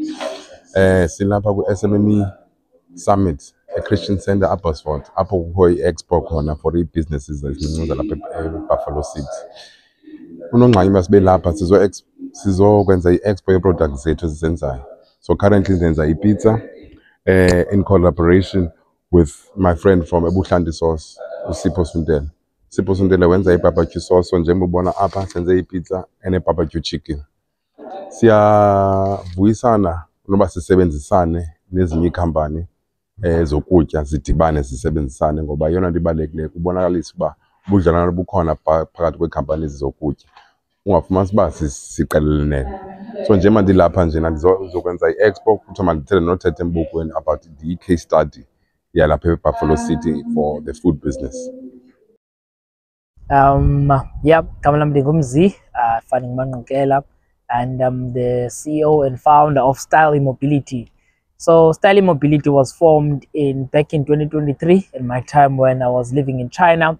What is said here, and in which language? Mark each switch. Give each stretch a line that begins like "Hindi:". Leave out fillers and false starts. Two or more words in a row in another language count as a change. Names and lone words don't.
Xhosa: Silapha ku-SMME Summit e-Christian Center Abersfoort, apho kukho i-expo khona for i-businesses ezincinci lapha eBuffalo City. Unongxaki masibe lapha sizokwenza i-expo ye-products zethu ezizenzayo.
English: So currently
Xhosa: ndenza i-pizza
English: in collaboration with my friend from Ebuhlanti Sauce, uSipho Suntele.
Xhosa: Sipho Suntele wenza i-barbecue sauce, so njengoba ubona apha senze i-pizza ene-barbecue chicken. Siyavuyisana noba sisebenzisane nezinye iikhampani zokutya zidibane zisebenzisane, ngoba yona nto ibalulekileyo kubonakalisa uba ubudlelwane bukhona phakathi kweekhampani zokutya, ungafumanisi uba siqelelene. So nje mandilapha njena ndizokwenza i-expo, kuthiwa mandithethe noThethe Mbukweni
English: about the case study
Xhosa: yalapha eBuffalo City
English: for the food business. Yeah, Kamala Mdingumzi, Fanning Manukela, and I'm the CEO and founder of Style Mobility. So Style Mobility was formed back in 2023, in my time when I was living in China.